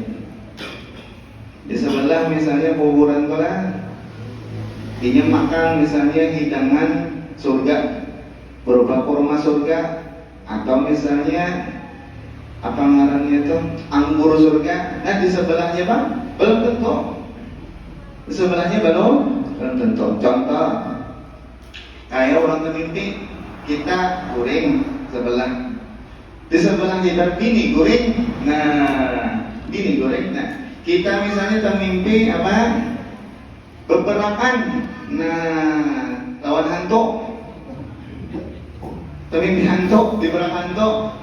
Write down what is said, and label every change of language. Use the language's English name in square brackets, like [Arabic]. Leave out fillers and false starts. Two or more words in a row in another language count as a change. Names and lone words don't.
[Indonesian] Di sebelah misalnya kuburan kolam, ini makan misalnya hidangan surga berupa kurma surga, atau misalnya apa ngarannya itu anggur surga. Nah di sebelahnya Pak belum tentu. Di sebelahnya belum tentu. [Banjar] Contoh kayak orang mimpi kita guring sebelah, di sebelah kita bini guring. Nah bini guring. [Indonesian] Nah kita misalnya termimpi apa beberapa. [Banjar] Nah lawan hantu. [Indonesian] Termimpi hantu, di belakang hantu.